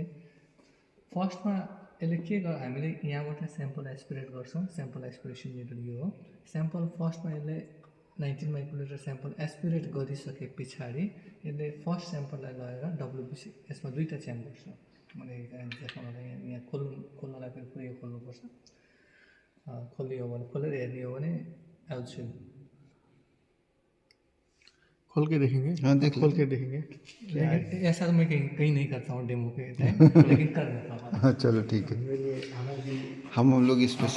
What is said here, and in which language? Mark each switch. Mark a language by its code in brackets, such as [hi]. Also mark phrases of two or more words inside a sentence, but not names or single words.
[ne] फर्स्टमा यसले के हामीले यहाँबाट [en] sample aspirate [ne] गर्छौँ [en] sample aspiration unit [ne] यो हो स्याम्पल फर्स्टमा यसले 19 [en] microliter sample aspirate [ne] गरिसके पछाडि यसले फर्स्ट स्याम्पललाई लगेर डब्लुबिसी यसमा दुईवटा च्याम्बर छ मैले देखाउनलाई यहाँ खोल्नलाई फेरि पुरै खोल्नुपर्छ खोलियो भने खोलेर हेर्ने हो भने आउँछु [hi] खोल के देखेंगे हाँ, देख खोल के देखेंगे लेकिन ऐसा तो मैं कहीं नहीं करता हूँ डेमो के टाइम लेकिन कर देता हूँ हाँ चलो ठीक है हम लोग स्पेशल